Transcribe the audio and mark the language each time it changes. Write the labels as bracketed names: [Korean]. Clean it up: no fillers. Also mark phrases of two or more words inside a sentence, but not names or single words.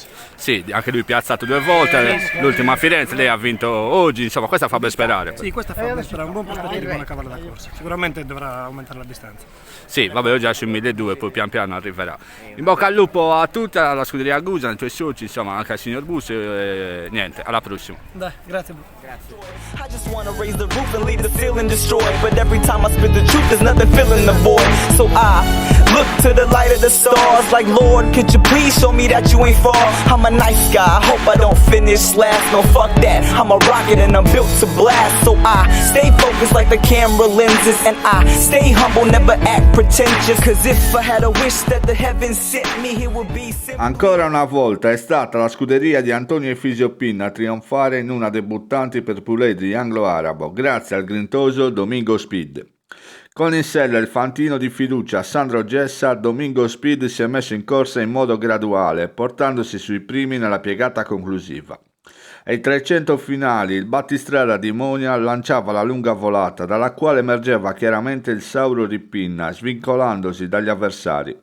[Italian] Sì, anche lui piazzato 2 volte, l'ultima a Firenze, lei ha vinto oggi, insomma questa fa ben sperare. Sì, questa fa ben sperare, un buon prospetto di buona cavalla da corsa, sicuramente dovrà aumentare la distanza. Sì, vabbè, oggi è sui 1200, poi pian piano arriverà. In bocca al lupo a tutta la scuderia Gusana, ai tuoi soci, insomma anche al signor Busso e niente, alla prossima. Dai, grazie. [English] I just wanna raise the roof and leave the ceiling destroyed. But every time I spit the truth, there's nothing filling the void. So I look to the light of the stars, like, Lord, could you please show me that you ain't far? I'm a nice guy, I hope I don't finish last. No, fuck that, I'm a rocket and I'm built to blast. So I stay focused like the camera lenses, and I stay humble, never act pretentious. Cause if I had a wish that the heavens sent me, it would be simple. [Italian] Ancora una volta è stata la scuderia di Antonio Efisio Pinna a trionfare in una debuttanti per puledri anglo-arabo grazie al grintoso Domingo Speed. Con in sella il fantino di fiducia Sandro Gessa, Domingo Speed si è messo in corsa in modo graduale, portandosi sui primi nella piegata conclusiva. Ai 300 finali il battistrada di Monia lanciava la lunga volata, dalla quale emergeva chiaramente il sauro di Pinna, svincolandosi dagli avversari.